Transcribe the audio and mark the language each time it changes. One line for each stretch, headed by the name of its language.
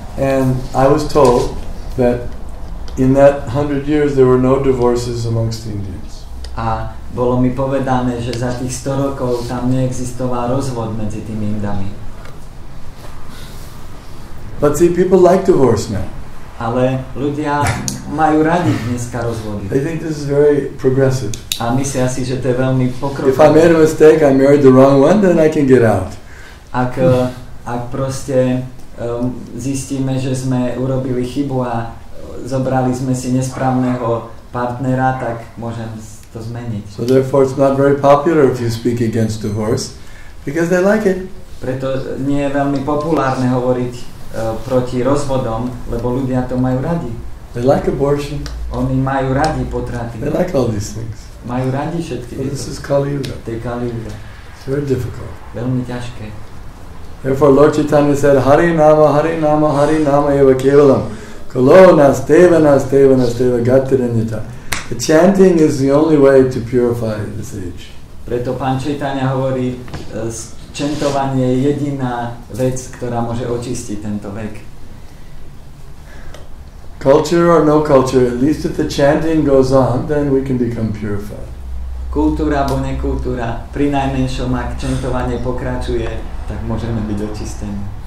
English: And I was told that in that 100 years there were no divorces amongst the Indians.
Slovak: A bolo mi povedané, že za tých 100 rokov tam neexistoval rozvod medzi tými Indami.
English: But see, people like divorce now.
Slovak: Ale ľudia majú radi dneska rozvody.
English: They think this is very progressive.
Slovak: A myslia si, že to je veľmi pokrokové.
English: If I made a mistake, I married the wrong one, then I can get out.
Slovak: Ak proste zistíme, že sme urobili chybu a zobrali sme si nesprávneho partnera, tak môžem to zmeniť.
English: So therefore it's not very popular if you speak against divorce, because they like it.
Slovak: Preto nie je veľmi populárne hovoriť proti rozvodom, lebo ľudia to majú radi.
English: They like abortion.
Slovak: Oni majú radi potraty.
English: They like all these things.
Slovak: Majú radi všetky.
English: So this is Kali Yuga.
Slovak: To je Kali Yuga.
English: It's very difficult.
Slovak: Veľmi ťažké.
English: Therefore Lord Chaitanya said,
Sanskrit: Hare Nama eva kevalam. Kalo nasteva gatirenyata.
English: The chanting is the only way to purify this age.
Slovak: Preto pán Chaitanya hovorí, čentovanie je jediná vec, ktorá môže očistiť tento vek.
English: Culture or no culture, at least if the chanting goes on, then we can become purified.
Slovak: Kultúra alebo nekultúra, pri najmenšom, ak čentovanie pokračuje, tak môžeme byť očistení.